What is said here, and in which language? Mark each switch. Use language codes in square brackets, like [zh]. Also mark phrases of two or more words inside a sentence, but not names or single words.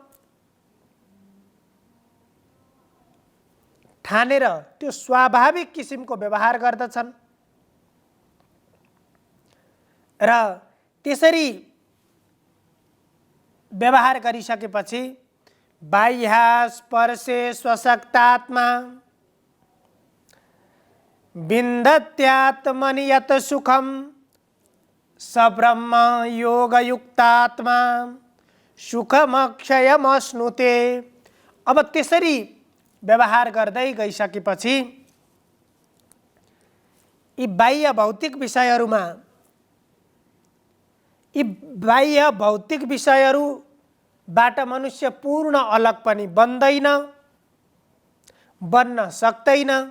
[ne] ठानेर त्यो स्वाभाविक किसिमको व्यवहार गर्दछन् र त्यसरी व्यवहार गरिसकेपछि [sa] बाह्यास्पर्शे स्वशक्तात्मा विन्दत्यात्मनि यत् सुखं स ब्रह्म योगयुक्तात्मा सुखमक्षयमश्नुते। [ne] अब त्यसरी व्यवहार गर्दै गइसकेपछि यी बाह्य भौतिक विषयहरूबाट मनुष्य पूर्ण अलग पनि बन्दैन, बन्न सक्दैन।